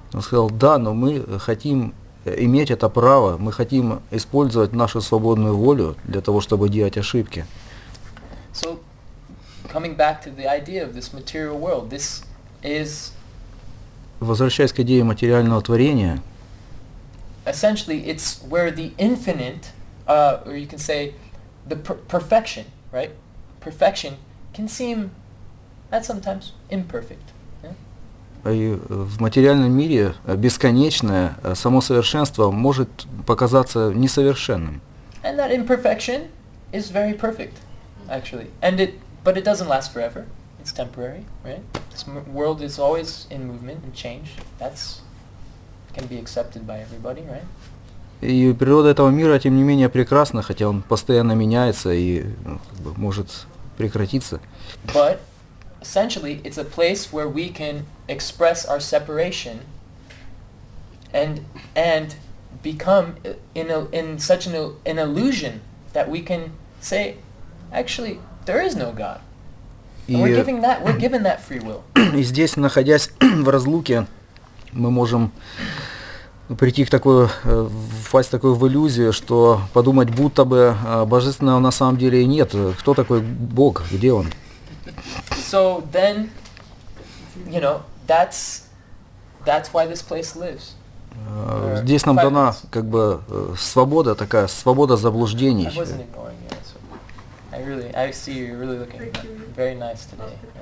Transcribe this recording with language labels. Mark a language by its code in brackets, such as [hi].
[ru] Он сказал, да, но мы хотим иметь это право, мы хотим использовать нашу свободную волю для того, чтобы делать ошибки. [en] So, coming back to the idea of this material world, this is... [ru] Возвращаясь к идее материального творения, [en] essentially, it's where the infinite, or you can say, the perfection, right? Perfection can seem, that sometimes, imperfect. [ru] И в материальном мире бесконечное само совершенство может показаться несовершенным. [en] And that imperfection is very perfect, actually. But it doesn't last forever. It's temporary, right? This world is always in movement and change. That's can be accepted by everybody, right? [ru] И природа этого мира, тем не менее, прекрасна, хотя он постоянно меняется и может прекратиться. [en] But essentially, it's a place where we can express our separation and become in such an illusion that we can say, actually, there is no God. And we're given that free will. [ru] И здесь, находясь в разлуке, мы можем прийти к такой, впасть в такую в иллюзию, что подумать, будто бы божественного на самом деле и нет. Кто такой Бог? Где он? [en] So then, you know, that's why this place lives. [ru] Здесь нам дана как бы свобода такая, свобода заблуждений. [en] I wasn't ignoring you. So I see you're really looking very nice today.